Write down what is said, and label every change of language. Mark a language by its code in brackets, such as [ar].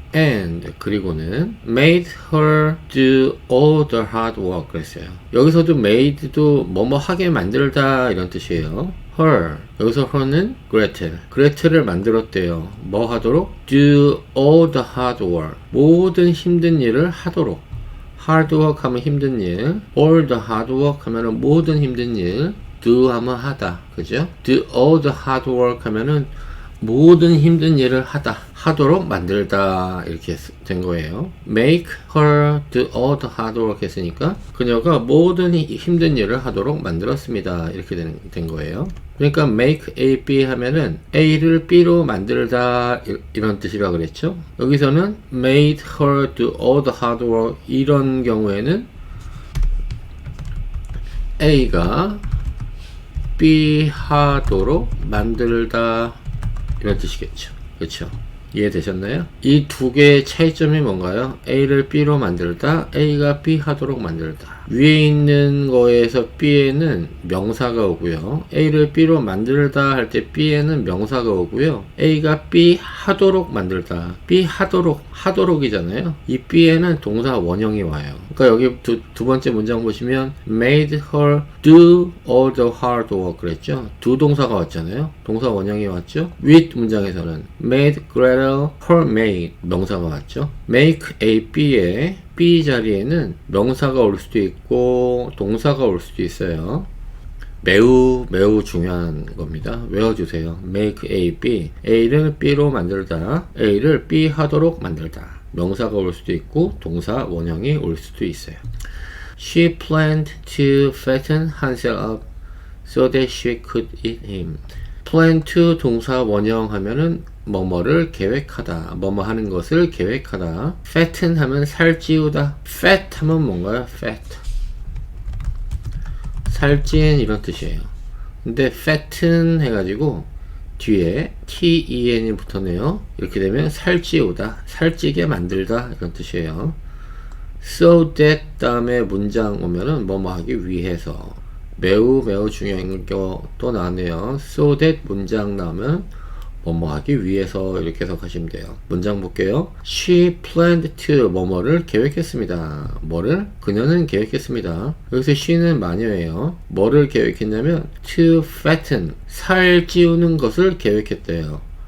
[en] And [ko] 그리고는 [en] made her do all the hard work [ko] 그랬어요. 여기서도 made도 뭐뭐 하게 만들다 이런 뜻이에요. her 여기서 her는 그레텔을 만들었대요. 뭐 하도록? [en] do all the hard work [ko] 모든 힘든 일을 하도록. hard work 하면 힘든 일, [en] all the hard work [ko] 하면은 모든 힘든 일, do 하면 하다, 그죠? [en] do all the hard work [ko] 하면은 모든 힘든 일을 하도록 만들다 이렇게 된 거예요. [en] make her do all the hard work [ko] 했으니까 그녀가 모든 힘든 일을 하도록 만들었습니다. 이렇게 된 거예요. 그러니까 make A, B 하면은 A를 B로 만들다 이런 뜻이라고 그랬죠. 여기서는 [en] made her do all the hard work [ko] 이런 경우에는 A가 B 하도록 만들다 이런 뜻이겠죠. 그렇죠? 이해되셨나요? 이 두 개의 차이점이 뭔가요? A를 B로 만들다, A가 B 하도록 만들다. 위에 있는 거에서 B에는 명사가 오고요. A를 B로 만들다 할 때 B에는 명사가 오고요. A가 B 하도록 만들다. B 하도록이잖아요. 이 B에는 동사 원형이 와요. 그러니까 여기 두 번째 문장 보시면 [en] made her do all the hard work [ko] 그랬죠. do 동사가 왔잖아요. 동사 원형이 왔죠. 윗 문장에서는 [en] made Gretel her maid [ko] 명사가 왔죠. make A, B에 B 자리에는 명사가 올 수도 있고 동사가 올 수도 있어요. 매우 중요한 겁니다. 외워주세요. make A, B. A를 B로 만들다. A를 B 하도록 만들다. 명사가 올 수도 있고 동사 원형이 올 수도 있어요. [en] She planned to fatten Hansel up so that she could eat him. [ko] plan to 동사 원형 하면은 뭐뭐를 계획하다, 뭐뭐 하는 것을 계획하다. fatten 하면 살찌우다. fat 하면 뭔가요? fat. 살찐 이런 뜻이에요. 근데 fatten 해가지고 뒤에 ten이 붙었네요. 이렇게 되면 살찌우다, 살찌게 만들다 이런 뜻이에요. so that 다음에 문장 오면은 뭐뭐 하기 위해서. 매우 중요한 거 또 나왔네요. so that 문장 나오면 뭐뭐 하기 위해서 이렇게 해석하시면 돼요. 문장 볼게요. [en] She planned to [ko] 뭐뭐를 계획했습니다. 뭐를? 그녀는 계획했습니다. 여기서 she는 마녀예요. 뭐를 계획했냐면 to fatten 살 찌우는 것을 계획했대요.